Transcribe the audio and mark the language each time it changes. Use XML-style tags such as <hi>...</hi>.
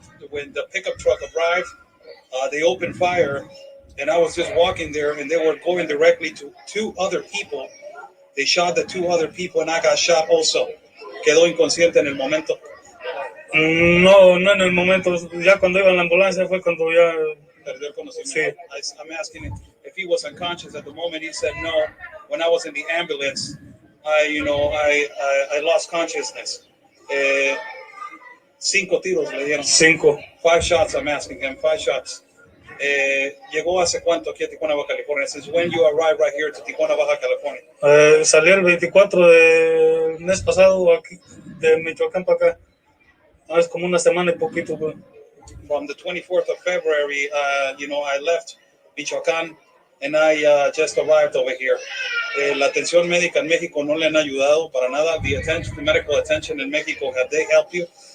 <en>When the pickup truck arrived, they opened fire, and I was just walking there, and they were going directly to 2 other people. They shot the 2 other people, and I got shot also.</en> <es>Quedó inconsciente en el momento. No en el momento. Ya cuando iba en la ambulancia fue cuando ya... Perdió el conocimiento. Sí.</es> <en>I'm asking him if he was unconscious at the moment. He said no. When I was in the ambulance, I lost consciousness.</en> <es>5 tiros le dieron. 5.</es> <en>5 shots, I'm asking him. 5 shots.</en> <es>¿Llegó hace cuánto aquí a Tijuana, Baja California?</es> <en>Since when you arrived right here to Tijuana, Baja California?</en> <es>Salí el 24 del mes pasado aquí, de Michoacán para acá. Es como una semana y poquito. Pues.</es> <en>From the 24th of February, I left Michoacán and I just arrived over here.</en> <es>La atención médica en México no le han ayudado para nada.</es> <en>The medical attention in Mexico, have they helped you?</en>